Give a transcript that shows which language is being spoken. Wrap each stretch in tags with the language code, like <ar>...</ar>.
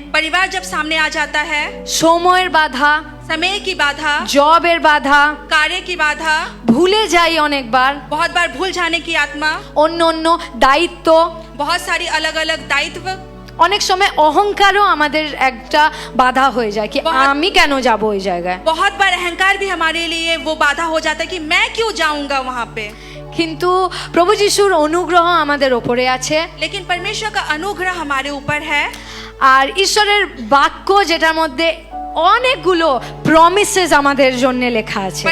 <hi>परिवार जब सामने आ जाता है,</hi> <bn>সময়ের বাধা,</bn> <hi>समय की बाधा,</hi> <bn>জবের বাধা,</bn> <hi>कार्य की बाधा,</hi> <bn>ভুলে যাই অনেকবার,</bn> <hi>बहुत बार भूल जाने की आत्मा,</hi> <bn>অন্য অন্য দায়িত্ব,</bn> <hi>बहुत सारी अलग अलग दायित्व,</hi> <bn>অনেক সময় অহংকারও আমাদের একটা বাধা হয়ে যায়, কি আমি কেন যাব ওই জায়গায়।</bn> <hi>बहुत बार अहंकार भी हमारे लिए वो बाधा हो जाता है कि मैं क्यों जाऊंगा वहां पे।</hi> <bn>কিন্তু প্রভু যিশুর অনুগ্রহ আমাদের ওপরে আছে,</bn> <hi>लेकिन परमेश्वर का अनुग्रह हमारे ऊपर है,</hi> <bn>আর ঈশ্বরের বাক্য যেটার মধ্যে অনেকগুলো প্রমিসেস আমাদের জন্য লেখা আছে।</bn>